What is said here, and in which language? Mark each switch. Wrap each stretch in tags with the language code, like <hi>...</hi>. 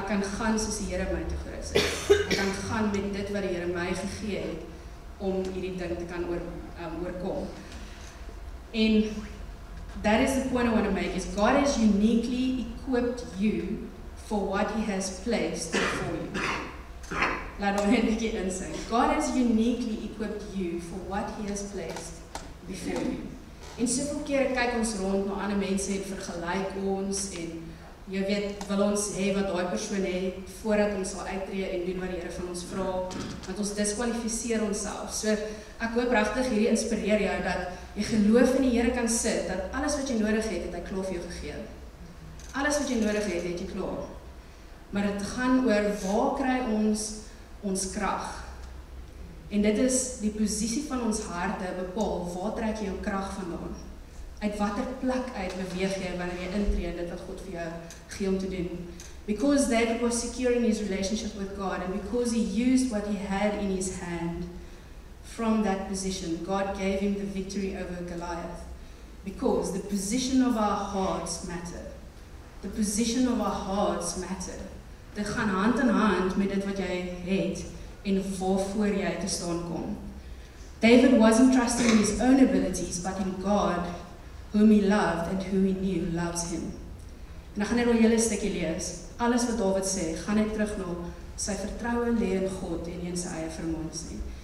<af>Ek kan gaan soos die Here my toegerus het. Ek kan gaan met dit wat die Here my gegee het om hierdie ding te kan oorkom.</af> <en>En that is the point I want to make, is God has uniquely equipped you for what he has placed before you.</en> <af>Laat ons net 'n bietjie insig.</af> <en>God has uniquely equipped you for what he has placed before you.</en> <af>En soveel kere kyk ons rond na ander mense en vergelyk ons en jy weet, wil ons hê wat daai persoon het voordat ons sal uittreë en doen wat die Here van ons vra, want ons diskwalifiseer onsself. So ek hoop regtig hierdie inspireer jou dat jy geloof in die Here kan sit, dat alles wat jy nodig het, het hy klaar vir jou gegee. Alles wat jy nodig het, het jy klaar. Maar dit gaan oor waar kry ons krag? En dit is die posisie van ons harte bepaal, waar trek jy jou krag vandaan? Uit watter plek uit beweeg jy wanneer jy intree in dit wat God vir jou gee om te doen?</af> <en>Because David was secure in his relationship with God, and because he used what he had in his hand, from that position, God gave him the victory over Goliath. Because the position of our hearts matter. The position of our hearts matter.</en> <af>Dit gaan hand in hand met dit wat jy het en waarvoor jy te staan kom.</af> <en>David wasn't trusting in his own abilities, but in God, whom he loved and who he knew loves him.</en> <af>En ek gaan net oor julle stukkie lees. Alles wat David sê, gaan net terug na sy vertroue lê in God en nie in sy eie vermoëns nie.</af>